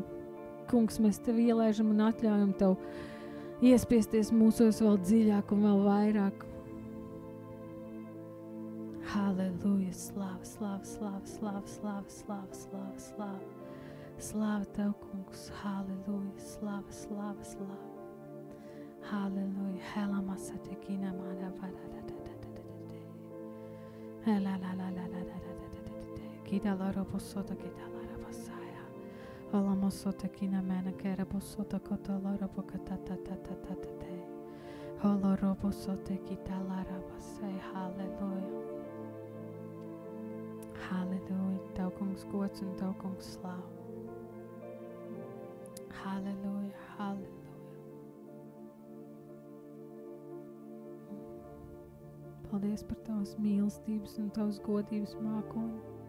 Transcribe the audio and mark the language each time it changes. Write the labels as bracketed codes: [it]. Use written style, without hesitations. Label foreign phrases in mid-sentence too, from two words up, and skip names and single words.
[lv] Kungs, mēs Tev ielaižam un atļaujam Tev iespiesties mūsos vēl dziļāk un vēl vairāk. Halleluja, slāva, slāva, slāva, slāva, slāva, slāva, slāva, slāva. Slāva Tev, kungs, halleluja, slāva, slāva, slāva. Halleluja, helamassatekina mara varadadatadadadade. Helalalalalalalalalalade. Kidala robosota kidala rabasaya. Olamosota kina mena kera bosota kotala robokatatatatatatate. Holo robosota kidala rabasaya. Halleluja. Halleluja, Tev, kungs, gods un Tev, kungs, slāva. Halleluja, halleluja. Paldies par Tavas mīlestības un Tavas godības mākoņu.